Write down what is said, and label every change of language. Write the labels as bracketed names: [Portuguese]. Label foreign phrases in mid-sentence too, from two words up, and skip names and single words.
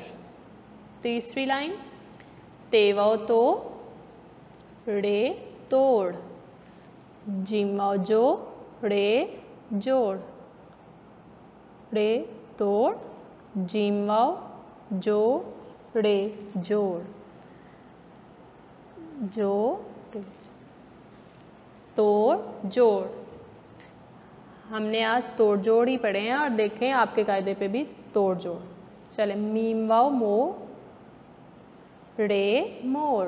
[Hindi] तीसरी लाइन। तेवाव तो, रे तोड़, जिमवाव जो, रे जोड़, रे तोड़, जिमवाव जो, रे जोड़, जो तोड़ जोड़। हमने आज तोड़ जोड़ ही पढ़े हैं और देखें आपके कायदे पे भी तोड़ जोड़। चले मीम वाव मो, रे मोड़।